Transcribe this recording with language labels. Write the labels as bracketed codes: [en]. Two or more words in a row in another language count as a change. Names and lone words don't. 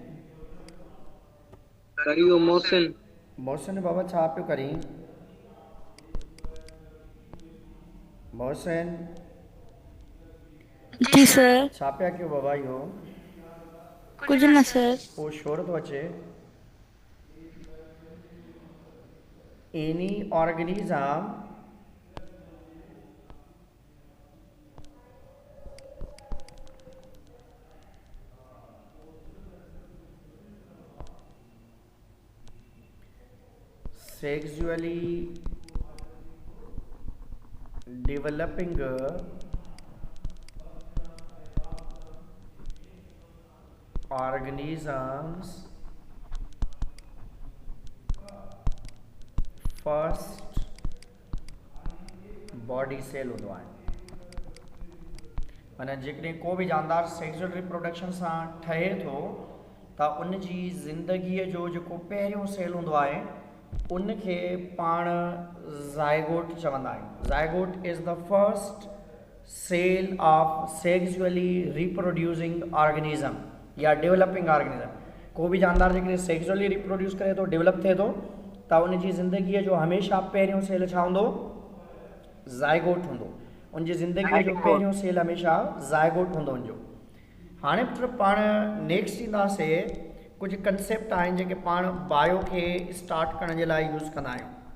[sd] मोहसिन बाबा छा पियो करी? मोहसिन जी सर। छा पिया कयो बाबा? इहो कुछ न सर। पोइ शोर थो अचे। [en] any organism sexually developing organisms first body cell [sd] हूंदो आहे। माना जेकॾहिं को बि जानदार [en] sexual reproduction [sd] सां ठहे थो त उन जी ज़िंदगीअ जो जेको पहिरियों सेल हूंदो आहे उनखे पाण ज़ायगोट चवंदा आहियूं। [en] Zygote is the first cell of sexually reproducing organism या developing organism। [sd] को बि जानदार जेकॾहिं [en] sexually reproduce [sd] करे थो, डेवलप थिए थो, त उन जी ज़िंदगीअ जो हमेशह पहिरियों सेल छा हूंदो? ज़ायगोट हूंदो। उन जी ज़िंदगीअ जो पहिरियों सेल हमेशह ज़ायगोट हूंदो उनजो। हाणे पाण नेक्स्ट ईंदासीं, कुछ कंसेप्ट आहिनि जेके पाण बायो खे स्टार्ट करण जे लाइ यूज़ कंदा आहियूं।